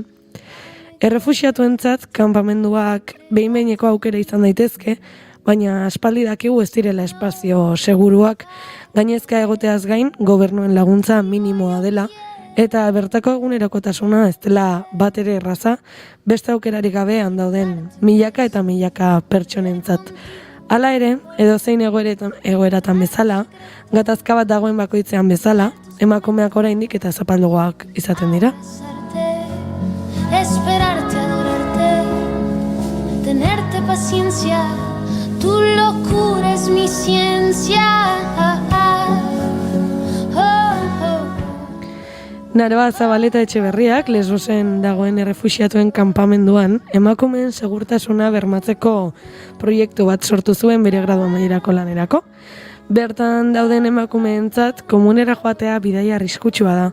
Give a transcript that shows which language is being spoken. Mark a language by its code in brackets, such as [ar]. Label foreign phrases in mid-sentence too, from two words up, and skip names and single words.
[eu] Errefuxiatuentzat kanpamenduak behin-behineko aukera izan daitezke, baina aspaldi dakigu ez direla espazio seguruak, gainezka egoteaz gain gobernuen laguntza minimoa dela, eta bertako egunerokotasuna ez dela bat ere erraza, beste aukerarik gabe handauden milaka eta milaka pertsonentzat. Hala ere, edozein egoeratan bezala, gatazka bat dagoen bakoitzean bezala, emakumeak oraindik eta zapaldugoak izaten dira. [es] Esperarte, adorarte, tenerte paciencia, tu locura es mi ciencia. [eu] Naroa Zabaleta Etxeberriak Lesbosen dagoen errefuxiatuen kanpamenduan emakumeen segurtasuna bermatzeko proiektu bat sortu zuen bere gradu amaierako lanerako. Bertan dauden emakumeentzat komunera joatea bidaia arriskutsua da.